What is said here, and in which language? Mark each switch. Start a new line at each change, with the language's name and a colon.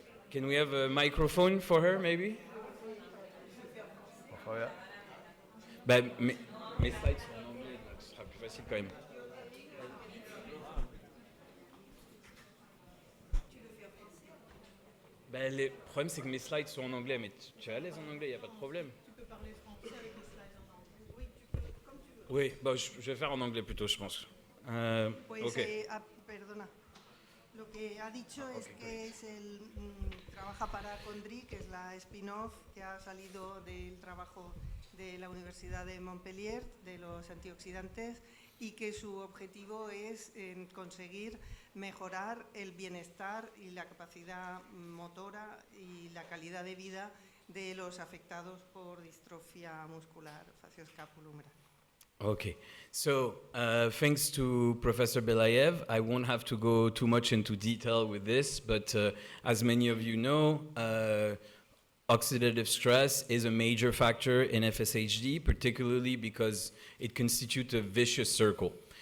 English: Can we have a microphone for her, maybe?
Spanish: Por favor.
French: Ben, mes slides sont en anglais, donc ce sera plus facile quand même. Ben, le problème, c'est que mes slides sont en anglais, mais tu es à l'aise en anglais, il n'y a pas de problème. Tu peux parler français avec les slides en anglais. Oui, tu peux, comme tu veux. Oui, bon, je vais faire en anglais plutôt, je pense.
Spanish: Pues,
English: Okay.
Spanish: Perdona. Lo que ha dicho es que trabaja para Condri, que es la spin-off que ha salido del trabajo de la Universidad de Montpellier, de los antioxidantes, y que su objetivo es conseguir mejorar el bienestar y la capacidad motora y la calidad de vida de los afectados por distrofia muscular facioscapulumbar.
English: Okay, so thanks to Professor Belayev, I won't have to go too much into detail with this, but as many of you know, oxidative stress is a major factor in FSHD, particularly because it constitutes a vicious circle.